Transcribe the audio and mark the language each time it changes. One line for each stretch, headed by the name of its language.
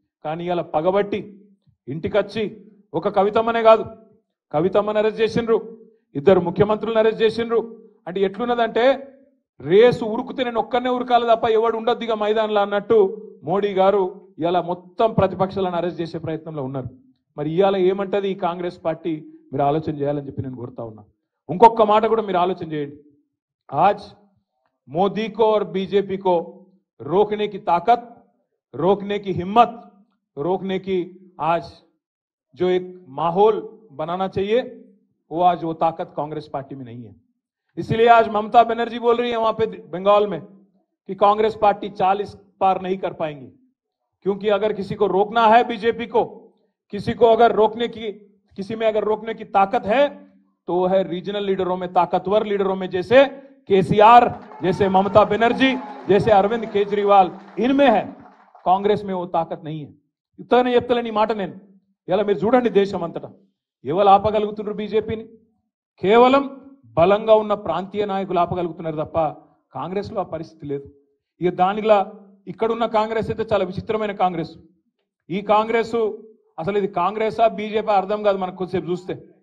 Telugu: కానీ ఇవాళ పగబట్టి ఇంటికొచ్చి ఒక కవితమ్మనే కాదు, కవితమ్మను అరెస్ట్ చేసిండ్రు, ఇద్దరు ముఖ్యమంత్రులను అరెస్ట్ చేసిండ్రు. అంటే ఎట్లున్నదంటే రేసు ఉరుకుతే నేను ఒక్కనే ఉరకాలి తప్ప ఎవడు ఉండొద్దు ఇక మైదానంలో అన్నట్టు మోడీ గారు ఇలా మొత్తం ప్రతిపక్షాలను అరెస్ట్ చేసే ప్రయత్నంలో ఉన్నారు. మరి ఇవాళ ఏమంటది ఈ కాంగ్రెస్ పార్టీ, మీరు ఆలోచన చేయాలని చెప్పి నేను కోరుతా ఉన్నా. ఇంకొక మాట కూడా మీరు ఆలోచన చేయండి.
Hindi: आज मोदी को और बीजेपी को रोकने की ताकत, रोकने की हिम्मत, रोकने की आज जो एक माहौल बनाना चाहिए वो आज वो ताकत कांग्रेस पार्टी में नहीं है. इसलिए आज ममता बनर्जी बोल रही है वहां पे बंगाल में कि कांग्रेस पार्टी 40 पार नहीं कर पाएंगी, क्योंकि अगर किसी को रोकना है बीजेपी को, किसी को अगर किसी में अगर रोकने की ताकत है तो वो है रीजनल लीडरों में, ताकतवर लीडरों में, जैसे केसीआर, जैसे ममता बनर्जी, जैसे अरविंद केजरीवाल, इनमें है. कांग्रेस में वो ताकत नहीं है.
Telugu: इतने చెప్తలేని మాట నేను. ఇలా మీరు చూడండి దేశం అంతటా ఎవరు ఆపగలుగుతున్నారు బీజేపీని? కేవలం బలంగా ఉన్న ప్రాంతీయ నాయకులు ఆపగలుగుతున్నారు తప్ప కాంగ్రెస్ లో ఆ పరిస్థితి లేదు. ఇక దానిలా ఇక్కడున్న కాంగ్రెస్ అయితే చాలా విచిత్రమైన కాంగ్రెస్. ఈ కాంగ్రెస్ అసలు ఇది కాంగ్రెసా బీజేపీ అర్థం కాదు మనకు కొద్దిసేపు చూస్తే.